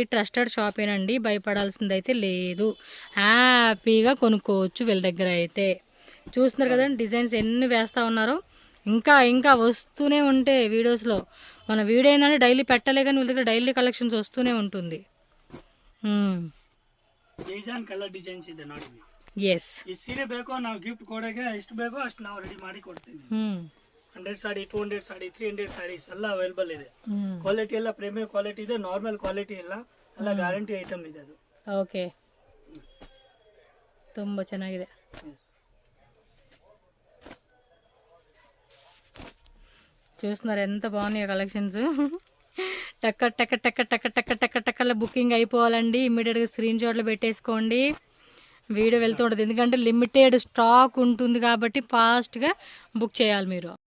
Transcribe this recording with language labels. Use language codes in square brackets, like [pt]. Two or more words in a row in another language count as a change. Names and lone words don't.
[te] ట్రస్టెడ్ షాపేనండి, భయపడాల్సింది అయితే లేదు. హ్యాపీగా కొనుక్కోవచ్చు వీళ్ళ దగ్గర అయితే. చూస్తున్నారు కదండి డిజైన్స్ ఎన్ని వేస్తూ ఉన్నారో. ఇంకా ఇంకా వస్తూనే ఉంటాయి వీడియోస్లో. మన వీడియో ఏంటంటే డైలీ పెట్టలే కానీ వీళ్ళ దగ్గర [en] daily collections [te] వస్తూనే ఉంటుంది. [en] design colour designs [kn] ಇದೆ ನೋಡಿ. ಎಸ್, ಈ ಸೀರೆ ಬೇಕೋ ನಾವು ಗಿಫ್ಟ್ ಕೊಡೋಕೆ ಎಷ್ಟು ಬೇಕೋ ಅಷ್ಟು ನಾವು ರೆಡಿ ಮಾಡಿ ಕೊಡ್ತೀವಿ. 100 ಸಾಡಿ, 200 ಸಾಡಿ, 300 ಸಾರೀಸ್ ಎಲ್ಲ ಅವೈಲೇಬಲ್ ಇದೆ. ಕ್ವಾಲಿಟಿ ಎಲ್ಲ [en] premium quality [kn] ಇದೆ, [en] normal quality [kn] ಇಲ್ಲ, ಎಲ್ಲ [en] guarantee item [kn] ಇದೆ ಅದು. ಓಕೆ, ತುಂಬ ಚೆನ್ನಾಗಿದೆ. [te] చూస్తున్నారు ఎంత బాగున్నాయో కలెక్షన్స్. టక్క టక్క టక్క టక్క టక్క టక్క టక్కల బుకింగ్ అయిపోవాలండి. ఇమ్మీడియట్గా [en] screen shots [te] పెట్టేసుకోండి. వీడియో వెళ్తూ ఉంటుంది ఎందుకంటే [en] limited stock [te] ఉంటుంది కాబట్టి ఫాస్ట్గా బుక్ చేయాలి మీరు.